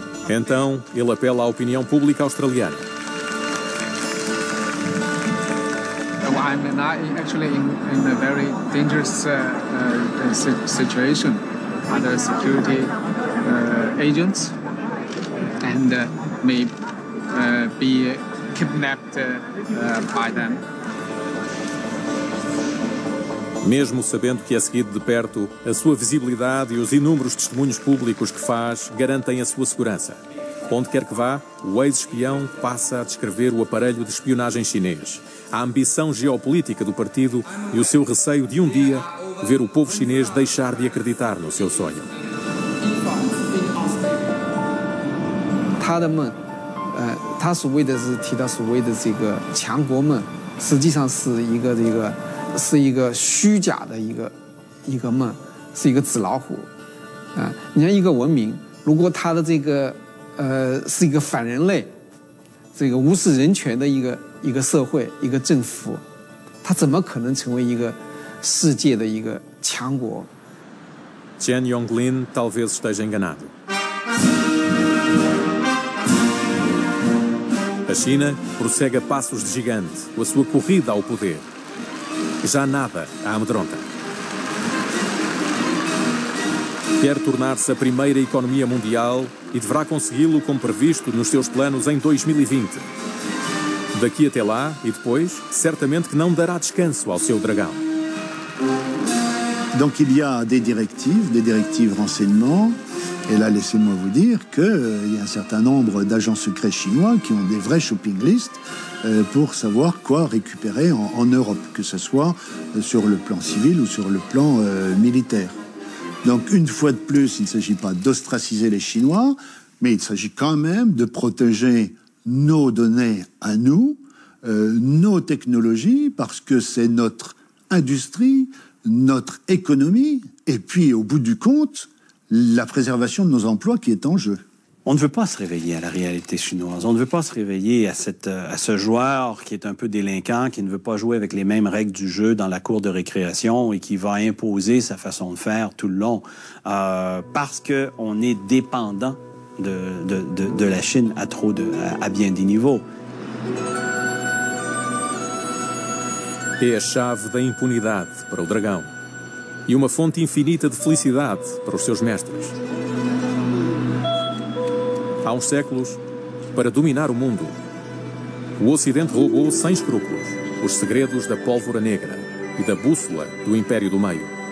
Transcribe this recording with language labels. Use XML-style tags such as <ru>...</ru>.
<pt>Então, ele apela à opinião pública australiana.</pt> <en>I'm actually in a very dangerous situation. Other security agents and may be kidnapped by them.</en> <pt>Mesmo sabendo que é seguido de perto, a sua visibilidade e os inúmeros testemunhos públicos que faz garantem a sua segurança. Onde quer que vá, o ex-espião passa a descrever o aparelho de espionagem chinês, a ambição geopolítica do partido e o seu receio de um dia ver o povo chinês deixar de acreditar no seu sonho.</pt> <zh>他的梦，他所谓的是提到所谓的这个强国梦，实际上是一个虚假的一个梦，是一个纸老虎。你像一个文明，如果他的这个是一个反人类，这个无视人权的一个社会一个政府，他怎么可能成为一个世界的一个强国？</zh> <pt>Chen Yonglin talvez esteja enganado. A China prossegue a passos de gigante com a sua corrida ao poder. já nada a amedronta. Quer tornar-se a primeira economia mundial e deverá consegui-lo como previsto nos seus planos em 2020. Daqui até lá e depois, certamente que não dará descanso ao seu dragão.</pt> <fr>Donc il y a des directives renseignement, et là laissez-moi vous dire qu'il y a un certain nombre d'agents secrets chinois qui ont des vrais shopping lists pour savoir quoi récupérer en Europe, que ce soit sur le plan civil ou sur le plan militaire. Donc une fois de plus, il ne s'agit pas d'ostraciser les Chinois, mais il s'agit quand même de protéger nos données à nous, nos technologies, parce que c'est notre industrie, notre économie, et puis au bout du compte, la préservation de nos emplois qui est en jeu. On ne veut pas se réveiller à la réalité chinoise. On ne veut pas se réveiller à ce joueur qui est un peu délinquant, qui ne veut pas jouer avec les mêmes règles du jeu dans la cour de récréation et qui va imposer sa façon de faire tout le long parce qu'on est dépendant de la Chine à bien des niveaux.</fr> <pt>É a chave da impunidade para o dragão e uma fonte infinita de felicidade para os seus mestres. Há uns séculos, para dominar o mundo, o Ocidente roubou sem escrúpulos os segredos da pólvora negra e da bússola do Império do Meio.</pt>